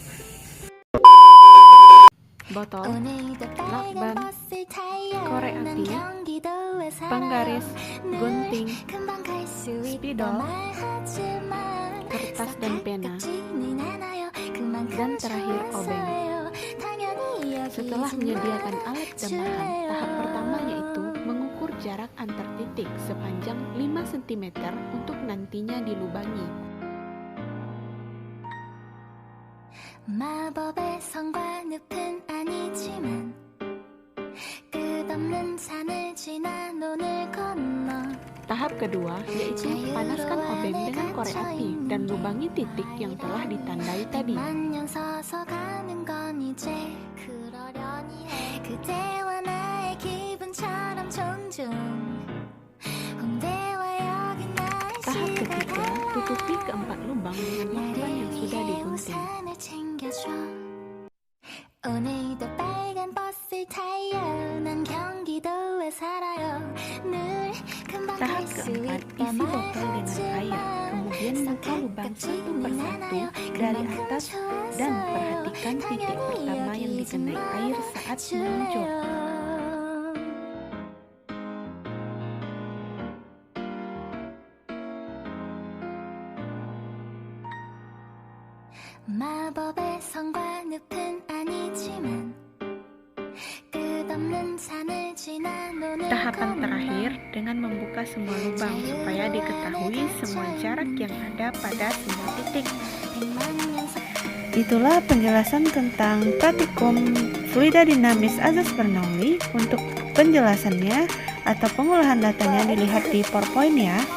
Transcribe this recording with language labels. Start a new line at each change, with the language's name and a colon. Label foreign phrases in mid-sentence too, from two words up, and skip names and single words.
Indonesian: Botol, lakban, korek api, penggaris, gunting, spidol, kertas dan pena, dan terakhir obeng. Setelah menyediakan alat dan bahan, tahap pertama yaitu mengukur jarak antar titik sepanjang 5 cm untuk nantinya dilubangi.
Korean: 마법의 성과 늪은 아니지만 끝없는 산을 지나 논을 건너.
Indonesian: Tahap kedua yaitu panaskan obeng dengan korek api dan lubangi titik yang telah ditandai tadi.
Korean: 서서 가는 건 이제 그러려니 해. 그대와 나의 기분처럼 종종 홍대와 여기 나의
Indonesian: Tahap ketiga, tutupi keempat lubang dengan lakban yang sudah digunting.
Korean: 오늘도 빨간 버스를 타요. 난 경기도에 살아요. 늘 금방
Indonesian: Tahap
Korean: 갈수
Indonesian: keempat,
Korean: 있다
Indonesian: isi botol dengan air, kemudian buka lubang satu persatu dari atas dan perhatikan titik pertama yang dikenai air saat meluncur.
Korean: 마법의 성과 늪은 아니지만 끝없는 산을 지나 논을
Indonesian: Tahapan terakhir dengan membuka semua lubang supaya diketahui semua jarak yang ada pada semua titik. Itulah penjelasan tentang praktikum fluida dinamis azas Bernoulli. Untuk penjelasannya atau pengolahan datanya dilihat di PowerPoint ya.